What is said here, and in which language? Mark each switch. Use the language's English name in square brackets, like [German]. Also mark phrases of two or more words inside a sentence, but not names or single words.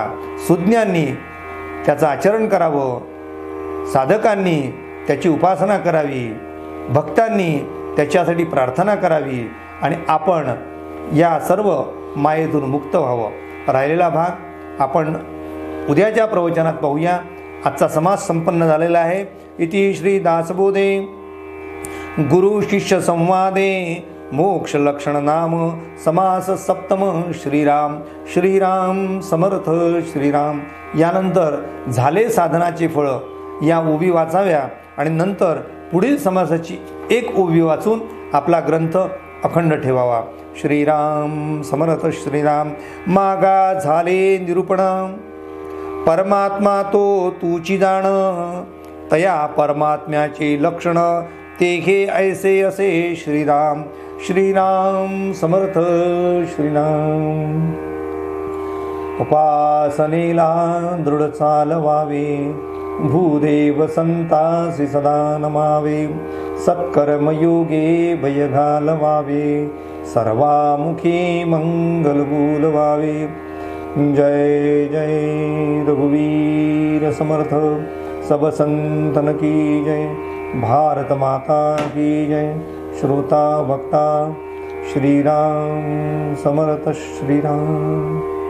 [Marathi] सुज्ञांनी त्याचं आचरण करावं, साधकांनी त्याची उपासना करावी, भक्तांनी त्याच्यासाठी प्रार्थना करावी आणि आपण या सर्व मायेतून मुक्त व्हावं. राहिलेला भाग आपण उद्याच्या प्रवचनात पाहूया. आजचा समास संपन्न झालेला आहे. [Sanskrit] इति श्री दासबोधे गुरु शिष्य संवादे मोक्ष लक्षण नाम समास सप्तम श्रीराम. [Marathi] श्रीराम समर्थ श्रीराम. यानंतर झाले साधनाचे फळ या ओवी वाचाव्या आणि नंतर पुढील समासाची एक ओवी वाचून आपला ग्रंथ अखंड ठेवावा. श्रीराम समर्थ श्रीराम. मागा झाले निरूपण, परमात्मा तो तूची जाण, तया परमात्म्याचे लक्षण, ते घे ऐसे असे श्रीराम. श्रीराम समर्थ श्रीराम. उपासनेला दृढ चालवावे, भूदेव संतासी सदा नमावे, सत्कर्मयोगे भय घालवावे, सर्वामुखी मंगल बोलवावे. जय जय रघुवीर समर्थ. [Hindi] सब संतन की जय. भारत माता की जय. [Marathi] श्रोता भक्ता श्रीराम समर्थ श्रीराम.